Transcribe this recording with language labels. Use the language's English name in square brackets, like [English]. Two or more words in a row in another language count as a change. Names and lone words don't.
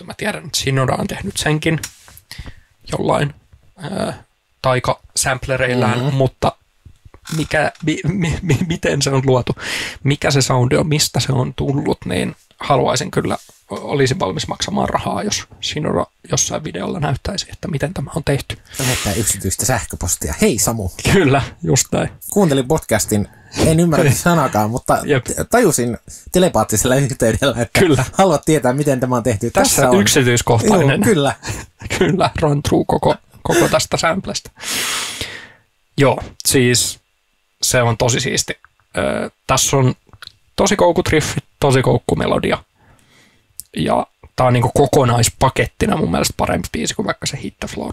[Finnish] Mä tiedän, että Shinoda on tehnyt senkin jollain taikasamplereillään, mutta miten se on luotu, mikä se soundi on, mistä se on tullut, niin haluaisin kyllä, olisin valmis maksamaan rahaa, jos Shinoda jossain videolla näyttäisi, että miten tämä on tehty. Lähettää yksityistä sähköpostia. Hei Samu. Kyllä, just näin. Kuuntelin podcastin, en ymmärrä sanakaan, mutta tajusin telepaattisella yhteydellä, että kyllä. Haluat tietää, miten tämä on tehty. Tässä on yksityiskohtainen. Joo, kyllä. Kyllä, [English] run through [Finnish] koko tästä samplesta. Joo, siis se on tosi siisti. Tässä on tosi koukkutriffit, tosi koukkumelodia. Ja tää on niinku kokonaispakettina mun mielestä parempi biisi kuin vaikka se Hit the Floor.